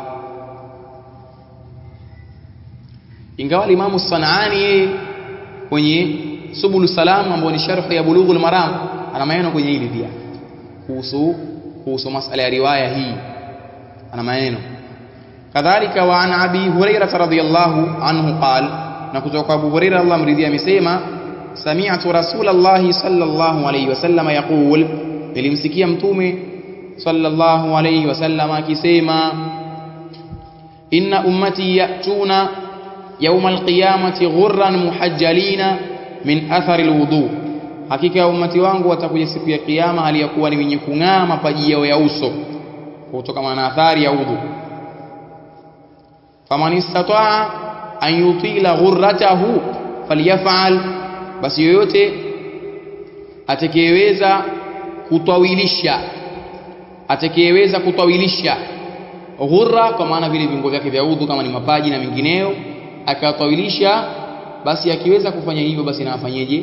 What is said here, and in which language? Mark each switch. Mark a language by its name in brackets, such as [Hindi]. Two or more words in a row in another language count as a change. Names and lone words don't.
[Swahili] ingawa Imam As-Sanani kwenye Subul Salam ambao ni sharh ya Bulughul Maram ana maneno kwenye hili pia kuhusu masala ya riwaya hii ana maneno kadhalika [Arabic] وعن أبي هريرة رضي الله عنه قال [Swahili] na kutoka Abu Hurairah Allah mridhia amesema [Arabic] سمعت رسول الله صلى الله عليه وسلم يقول [Swahili] nilimsikia mtume [Arabic] صلى الله عليه وسلم [Swahili] akisema [Arabic] إن أمتي يأتون يوم القيامة غرا محجلين من أثر الوضوء, [Swahili] hakika ummati wangu watakuja siku ya kiyama hali ya kuwa ni wenye kung'aa mapaji yao ya uso kutokana na athari ya udhu. [Arabic] فمن استطاع أن يطيل غرته فليفعل, [Swahili] basi yoyote atakayeweza kutawilisha ghurra, kwa maana vile viungo vyake vya udhu kama ni mapaji na mengineo, akatawilisha, basi akiweza kufanya hivyo basi na afanyeje?